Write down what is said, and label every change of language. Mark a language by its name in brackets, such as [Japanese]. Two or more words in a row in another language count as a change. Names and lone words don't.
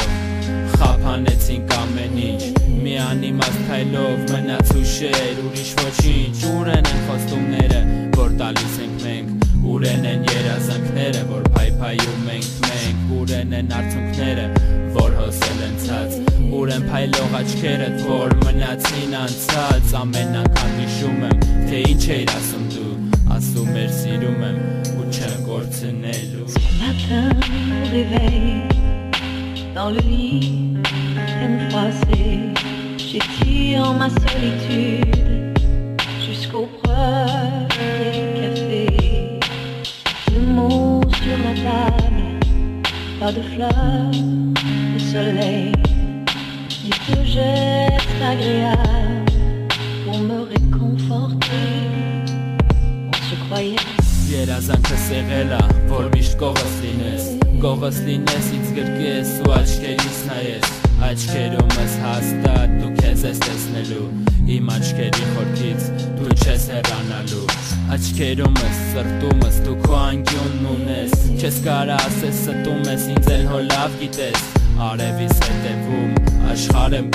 [Armenian] խափանեցինք ամեն ինչ, մի անիմաստ քայլով մնաց հուշեր, ուրիշ ոչինչ, ուր են խոստումները, որ տալիս ենք մենք, ուր են երազանքները, որ փայփայում ենք մենք, ուր են արցունքները, որ հոսել են ցած, ուր են փայլող աչքերդ, որ մնացին անցած, ամեն անգամ հիշում եմ, թե ինչ էիր ասում դու, ասում էր սիրում եմ ու չեմ կորցնելու։ [French] Matin au réveil, dans le lit, peine froissée, j'étire ma solitude jusqu'au premier café. Le mot sur la table, pas de fleurs, le soleil, ni de gestes agréables pour me réconforter. On se croyait. [Armenian] Երազանքս եղել է, որ միշտ կողս լինես, ինձ գրկես ու աչքերիս նայես, աչքերումս հաստատ դու քեզ ես տեսնելու, իմ աչքերի խորքից դու չես հեռանալու, աչքերումս, սրտումս դու քո անկյունն ունես, չես կարա ասես ստում ես, ինձ էլ հո լավ գիտես, արևիս հետևում, աշխարհ եմ